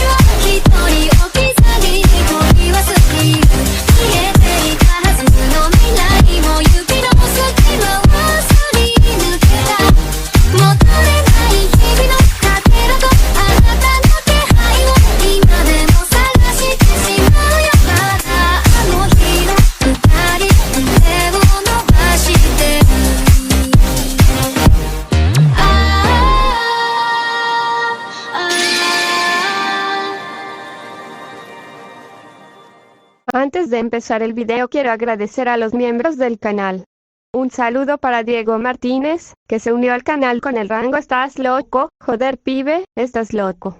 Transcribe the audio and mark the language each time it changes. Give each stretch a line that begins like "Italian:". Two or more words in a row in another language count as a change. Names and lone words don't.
Japanese: は一人置き去りに取り忘れる消えていたはずの未来も指の隙間をすり抜けた求めない日々のかけらとあなたの気配を今でも探してしまうよまだあの日の二人手を伸ばしてる
Spanish: Antes de empezar el video quiero agradecer a los miembros del canal. Un saludo para Diego Martínez, que se unió al canal con el rango "Estás loco, joder pibe, estás loco".